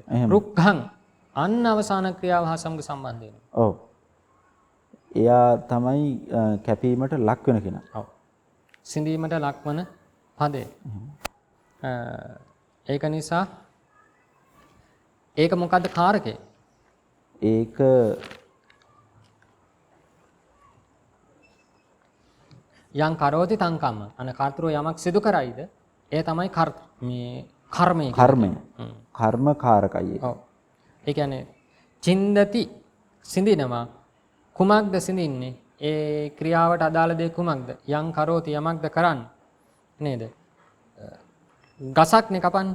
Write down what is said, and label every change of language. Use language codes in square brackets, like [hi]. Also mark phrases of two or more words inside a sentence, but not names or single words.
[si] රුක්ඛං අන්න අවසාන ක්‍රියාව හා සමග සම්බන්ධ වෙනවා. ඔව්. එයා තමයි කැපීමට ලක් වෙන කෙනා. ඔව්. සිඳීමට ලක්වන පදේ. ඒක නිසා ඒක මොකද්ද කාරකේ? ඒක [pi] යං කරෝති තං කම්ම. [si] අන කර්තෘ යමක් සිදු කරයිද? ඒ තමයි මේ කර්මය. කර්මකාරකයි. ඔව්. ඒ කියන්නේ චින්දති සිඳිනවා. කුමක්ද සිඳින්නේ? ඒ ක්‍රියාවට අදාළ දේ කුමක්ද? [pi] යං කරෝති [si] යමක්ද කරන්නේ. නේද? ගසක්නේ කපන්නේ.